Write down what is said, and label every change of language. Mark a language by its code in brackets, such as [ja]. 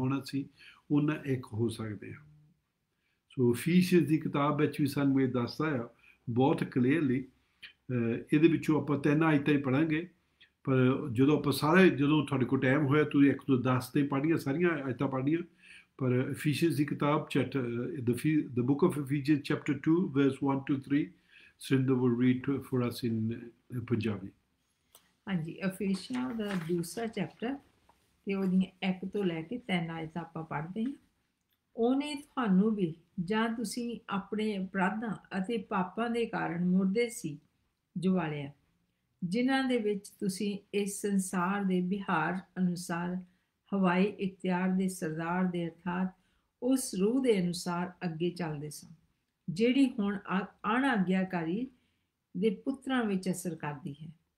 [pa] ਹੁਣ ਅਸੀਂ ਉਹਨਾਂ ਇੱਕ ਹੋ ਸਕਦੇ ਹਾਂ। ਸੋ ਇਫੀਸੀਅੰਸ ਦੀ ਕਿਤਾਬ ਵਿੱਚ ਵੀ ਸਾਨੂੰ ਇਹ ਦੱਸਦਾ ਆ ਬਹੁਤ ਕਲੀਅਰਲੀ। ਇਹਦੇ ਵਿੱਚੋਂ ਆਪਾਂ 3 ਆਇਤਾਂ ਹੀ ਪੜ੍ਹਾਂਗੇ, ਪਰ ਜਦੋਂ ਤੁਹਾਡੇ ਕੋਲ ਟਾਈਮ ਹੋਇਆ ਤੁਸੀਂ 1 ਤੋਂ 10 ਤੇ ਪੜ੍ਹਨੀਆਂ, ਸਾਰੀਆਂ ਆਇਤਾਂ ਪੜ੍ਹਨੀਆਂ। ਪਰ ਇਫੀਸੀਅੰਸ ਦੀ ਕਿਤਾਬ [en] the book of Ephesians chapter 2 verse 1 to 3, Srinder will read for us in Punjabi। [pa] ਹਾਂਜੀ, ਇਫੀਸੀਆਂ ਦਾ ਦੂਸਰਾ ਚੈਪਟਰ ਤੇ ਉਹਦੀਆਂ 1 ਤੋਂ ਲੈ ਕੇ 3 ਆਇਤਾਂ ਆਪਾਂ ਪੜ੍ਹਦੇ ਹਾਂ। ਉਹਨੇ ਤੁਹਾਨੂੰ ਵੀ, ਜਾਂ ਤੁਸੀਂ ਆਪਣੇ ਅਪਰਾਧਾਂ ਅਤੇ ਪਾਪਾਂ ਦੇ ਕਾਰਨ ਮੁਰਦੇ ਸੀ, ਜਵਾਲਿਆ, ਜਿਨ੍ਹਾਂ ਦੇ ਵਿੱਚ ਤੁਸੀਂ ਇਸ ਸੰਸਾਰ ਦੇ ਵਿਹਾਰ ਅਨੁਸਾਰ ਹਵਾਈ ਇਖਤਿਆਰ ਦੇ ਸਰਦਾਰ ਦੇ ਅਰਥਾਤ ਉਸ ਰੂਹ ਦੇ ਅਨੁਸਾਰ ਅੱਗੇ ਚੱਲਦੇ ਸਨ, ਜਿਹੜੀ ਹੁਣ ਅਣਆਗਿਆਕਾਰੀ ਦੇ ਪੁੱਤਰਾਂ ਵਿੱਚ ਅਸਰ ਕਰਦੀ ਹੈ।